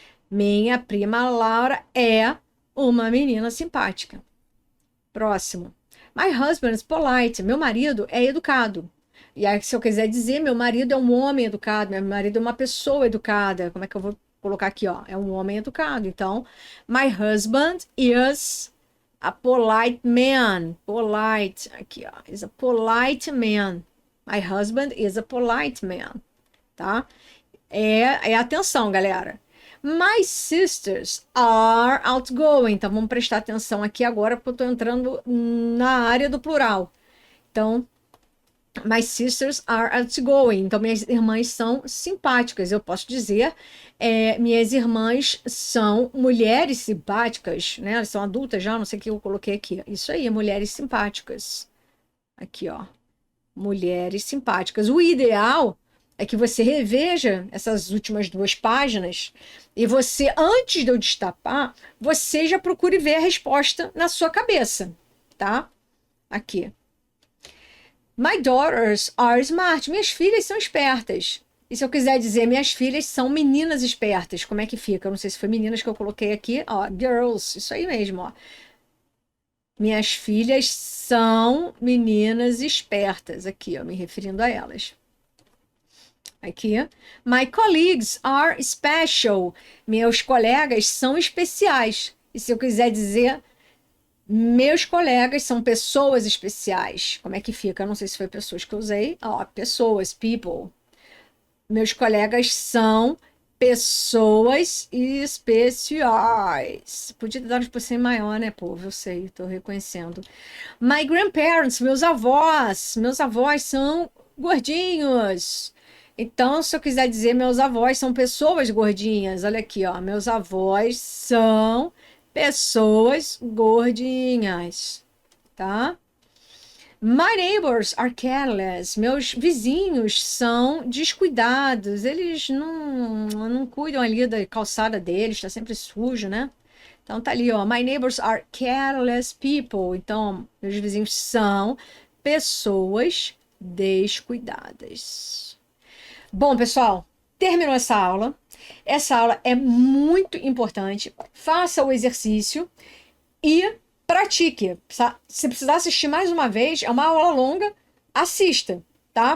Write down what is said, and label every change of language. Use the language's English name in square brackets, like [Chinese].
[Portuguese] Minha prima Laura é uma menina simpática. Próximo. [English] My husband is polite. [Portuguese] Meu marido é educado. E aí, se eu quiser dizer, meu marido é um homem educado, meu marido é uma pessoa educada. Como é que eu vou colocar aqui, ó? É um homem educado. [English] Então, my husband is a polite man. Polite. [Portuguese] Aqui, ó. [English] Is a polite man. My husband is a polite man. [Portuguese] Tá? Atenção, galera. [English] My sisters are outgoing. [Portuguese] Então, vamos prestar atenção aqui agora, porque eu estou entrando na área do plural. Então, [English] My sisters are outgoing. [Portuguese] Então, minhas irmãs são simpáticas. Eu posso dizer, minhas irmãs são mulheres simpáticas, né? Elas são adultas já, não sei o que eu coloquei aqui. Isso aí, mulheres simpáticas. Aqui, ó. Mulheres simpáticas. O ideal é que você reveja essas últimas 2 páginas e você, antes de eu destapar, você já procure ver a resposta na sua cabeça, tá? Aqui. [English] My daughters are smart. [Portuguese] Minhas filhas são espertas. E se eu quiser dizer, minhas filhas são meninas espertas, como é que fica? Eu não sei se foi meninas que eu coloquei aqui. Ó, girls, isso aí mesmo, ó. Minhas filhas são meninas espertas. Aqui, ó, me referindo a elas. Aqui. [English] My colleagues are special. [Portuguese] Meus colegas são especiais. E se eu quiser dizer, meus colegas são pessoas especiais. Como é que fica? Eu não sei se foi pessoas que eu usei. Ó, pessoas, people. Meus colegas são pessoas especiais. Podia ter dado um pouquinho maior, né, povo? Eu sei, tô reconhecendo. [English] My grandparents, [Portuguese] meus avós. Meus avós são gordinhos. Então, se eu quiser dizer, meus avós são pessoas gordinhas. Olha aqui, ó. Meus avós são pessoas gordinhas, tá? [English] My neighbors are careless. [Portuguese] Meus vizinhos são descuidados. Eles não cuidam ali da calçada deles, está sempre sujo, né? Então tá ali, ó. [English] My neighbors are careless people. [Portuguese] Então, meus vizinhos são pessoas descuidadas. Bom, pessoal, terminou essa aula. Essa aula é muito importante. Faça o exercício e pratique. Se precisar assistir mais uma vez, é uma aula longa, assista, tá?